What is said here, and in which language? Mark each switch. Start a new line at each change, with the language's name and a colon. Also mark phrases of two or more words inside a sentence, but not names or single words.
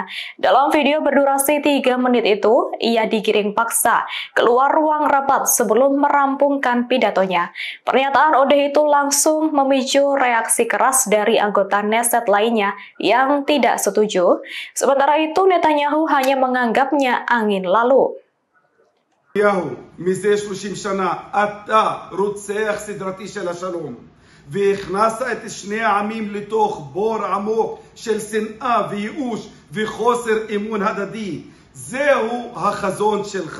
Indonesian: Dalam video berdurasi 3 menit itu, ia digiring paksa keluar ruang rapat sebelum merampungkan pidatonya. Pernyataan Odeh itu langsung memicu reaksi keras dari anggota Knesset lainnya yang tidak setuju. Sementara itu, Netanyahu hanya menganggapnya angin lalu.
Hebrew: מזה 30 שנה אתה רוצח סדרתי של השלום והכנסת את שני העמים לתוך בור עמוק של שנאה וייאוש וחוסר אמון הדדי. זהו החזון שלך.